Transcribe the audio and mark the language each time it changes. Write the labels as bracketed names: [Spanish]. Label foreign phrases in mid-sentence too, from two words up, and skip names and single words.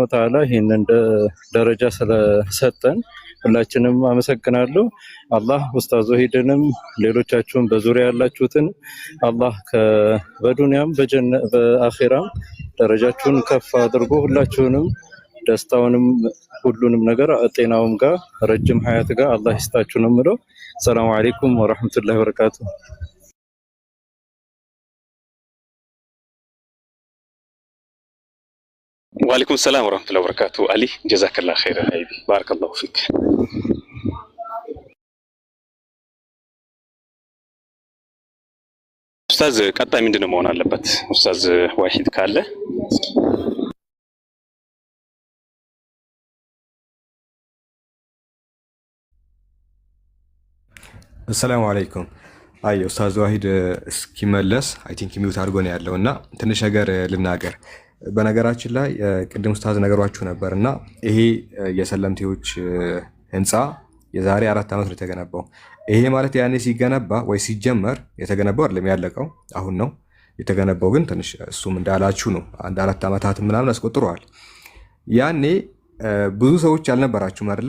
[Arabic] وتعالى [Amharic] ይሄንን ደረጃ ስለሰጠን ሁላችንም አመሰግናለሁ። አላህ ኡስታዝ ወሂድንም ሌሎቻችሁም በዙሪያ ያላችሁትን አላህ በዱንያም በአኺራም ደረጃችሁን ከፍ አድርጎ ሁላችሁንም ደስታውንም ሁሉንም ነገር ጤናውም ጋር ረጅም ሀያት ጋር አላህ ይስጣችሁ ነው የምለው። [Arabic] سلام عليكم ورحمة الله وبركاته። وعليكم السلام ورحمة الله وبركاته. علي جزاك الله خيرا حبيبي بارك الله فيك. [Amharic] أستاذ ቀጣይ ምንድነው መሆን አለበት? ኡስታዝ ዋሂድ ካለ [Arabic] السلام عليكم. [Amharic] አይ ኡስታዝ ዋሂድ እስኪመለስ [English] I think [Amharic] ሚውት አድርጎ ነው ያለውና ትንሽ ነገር ልናገር። በነገራችን ላይ ቅድም ኡስታዝ ነገሯችሁ ነበርና ይሄ የሰለምቴዎች ህንፃ የዛሬ 4 ዓመት ነው የተገነባው። ይሄ ማለት ያኔ ሲገነባ ወይ ሲጀመር የተገነባው አይደለም ያለቀው አሁን ነው የተገነባው። ግን ትንሽ እሱም እንዳላችሁ ነው አንድ 4 ዓመታት ምናምን አስቆጥሯል። ያኔ ብዙ ሰዎች አልነበራችሁም አይደለ?